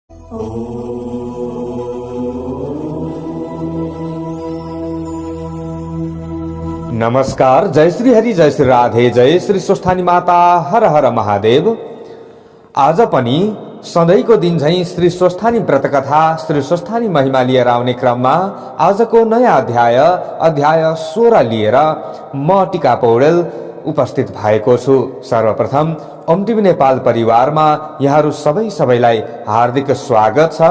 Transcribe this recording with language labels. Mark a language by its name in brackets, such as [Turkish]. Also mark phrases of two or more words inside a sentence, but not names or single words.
[Nepali] नमस्कार। जय श्री हरि, जय श्री राधे, जय श्री स्वस्थानी माता, हर हर महादेव। आज पनि सधैँको दिन झैं श्री स्वस्थानी व्रतकथा, श्री स्वस्थानी महिमा लिएर आउने क्रममा आजको नयाँ अध्याय 16 लिएर म टिका पौडेल उपस्थित भएको छु। सर्वप्रथम ओम टिभी नेपाल परिवारमा यहाँहरू सबैलाई हार्दिक स्वागत छ।